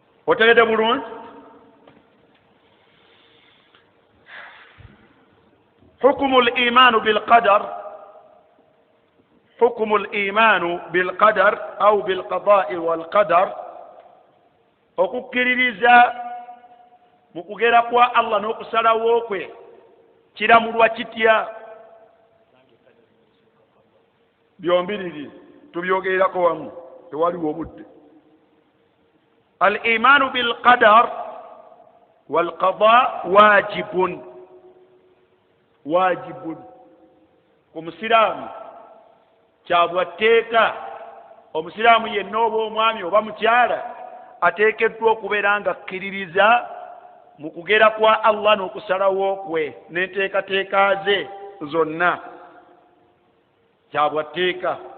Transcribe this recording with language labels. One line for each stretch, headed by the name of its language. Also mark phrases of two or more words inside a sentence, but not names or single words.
Ganda: otegedde bulungi.
Arabic: حكم الإيمان بالقدر حكم الإيمان بالقدر أو بالقضاء والقدر
Ganda: okukiririza mu kugera kwa Allah n'okusalawo kwe kiramulwa kitya? Byombiriri tubyogererako wamu tewaliwo obudde.
Arabic: الإيمان بالقدر والقضاء واجب
Ganda: ku musiraamu kyabwatteeka. Omusiraamu yenna oba omwami oba mukyala ateekeddwa okubeera nga akkiririza mu kugera kwa Allah n'okusalawo kwe n'enteekateeka ze zonna, kyabwatteeka.